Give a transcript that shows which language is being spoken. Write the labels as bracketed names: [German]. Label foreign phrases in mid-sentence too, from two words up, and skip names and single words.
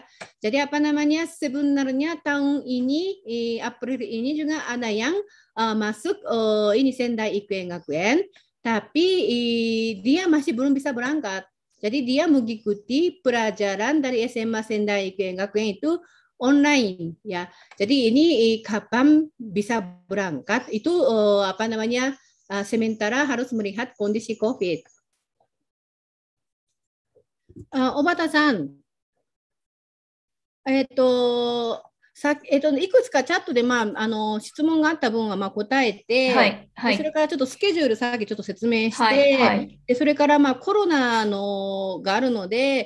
[Indonesian] Jadi apa namanya sebenarnya tahun ini April ini juga ada yang masuk ini Sendai Ikuen Gakuen, tapi dia masih belum bisa berangkat. Jadi dia mengikuti pelajaran dari SMA Sendai Ikuen Gakuen itu online ya. Jadi ini kapan bisa berangkat itu apa namanya sementara harus melihat kondisi COVID. [Japanese] 小畑さん、いくつかチャットで、質問があった分は答えて、はいはい、それからちょっとスケジュールさっきちょっと説明して、はいはい、でそれからコロナがあるので、